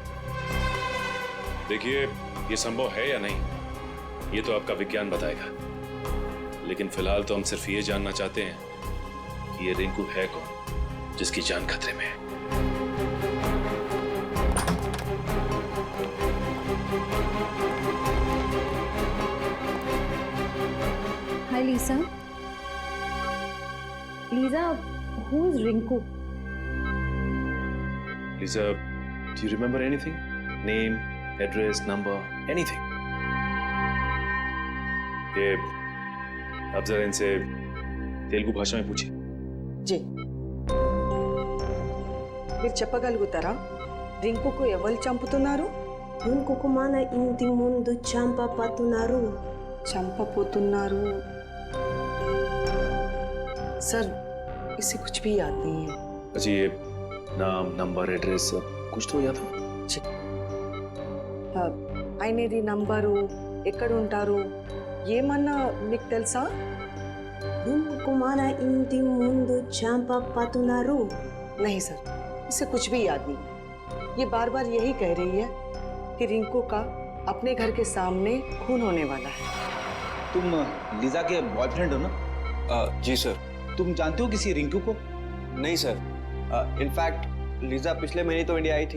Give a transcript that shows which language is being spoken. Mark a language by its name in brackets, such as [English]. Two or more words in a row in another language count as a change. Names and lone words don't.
[Hindi] देखिए, ये संभव है या नहीं ये तो आपका विज्ञान बताएगा, लेकिन फिलहाल तो हम सिर्फ ये जानना चाहते हैं कि ये रिंकू है कौन जिसकी जान खतरे में है। हाय लीसा। लीजा, [English] who is Rinku? Lisa, do you remember anything? Name, address, number, anything? [Hindi] ये अब जरा इनसे तेलुगु भाषा में पूछिए। जी, [Telugu] మీరు చెప్పగలుగుతారా రింకుకు ఎవరు చంపుతున్నారు? రింకుకు మన ఇంటి ముందు చంపబోతున్నారు। చంపబోతున్నారు? [Hindi] सर, इसे कुछ भी याद नहीं है। अच्छा, ये नाम, नंबर, एड्रेस कुछ तो याद है? [Telugu] ఆయనది నంబరు, ఎక్కడ ఉంటారు, ఏమన్నా మీకు తెలుసా? రింకుకు మన ఇంటి ముందు చంపబోతున్నారు। [Hindi] नहीं सर, इसे कुछ भी याद नहीं। ये बार बार यही कह रही है कि रिंकू का अपने घर के सामने खून होने वाला है। तुम लीजा के बॉयफ्रेंड हो ना? जी सर। तुम जानते हो किसी रिंकू को? नहीं सर। इनफैक्ट लीजा पिछले महीने तो इंडिया आई थी।